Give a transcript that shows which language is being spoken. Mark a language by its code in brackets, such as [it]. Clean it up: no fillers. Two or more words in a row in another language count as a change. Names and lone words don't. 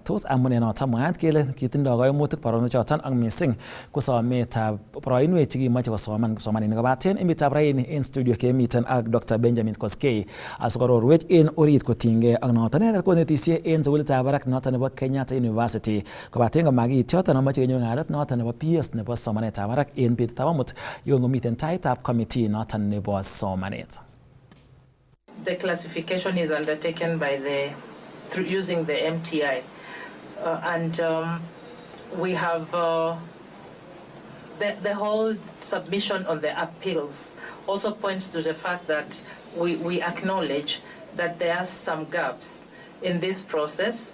[kln] Tos amune noton mwaat kele kitindoi koimutik baronok choton ak missing ko sometab boroinwek chekimoche kosoman kipsomaninik kobaten emetab raini en studio kemiten ak Dr. Benjamin Koskei asikororwech en orit kotinygei ak noton konetisie en sukulitab barak noton nebo Kenyatta University kobaten komakit yoton amache kenyor ng'alet noton nebo PS nebo somanetab barak en betutab amut yon komiten taitab committee noton nebo somanet. [en] The classification is undertaken by through using the MTI, and we have the whole submission on the appeals also points to the fact that we acknowledge that there are some gaps in this process.